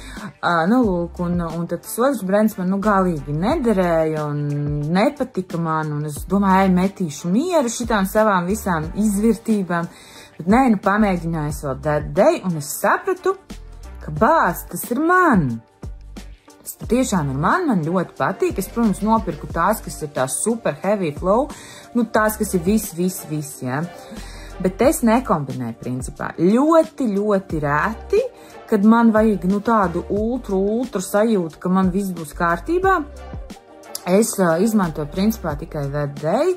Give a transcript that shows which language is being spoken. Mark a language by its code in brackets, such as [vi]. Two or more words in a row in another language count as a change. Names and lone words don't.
[lv] Un tad tas otrs brands man galīgi nederēja un nepatika man, un es domāju, metīšu mieru šitām savām visām izvirtībām. Bet nē, pamēģināju es vēl That Day, un es sapratu, ka tas ir man. Tas tiešām ir man ļoti patīk. Es, protams, nopirku tās, kas ir tās [en] super heavy flow, [lv] tās, kas ir viss, jā. Bet es nekombinēju principā. Ļoti reti, kad man vajag tādu ultra sajūtu, ka man viss būs kārtībā. Es izmantoju principā tikai That Day.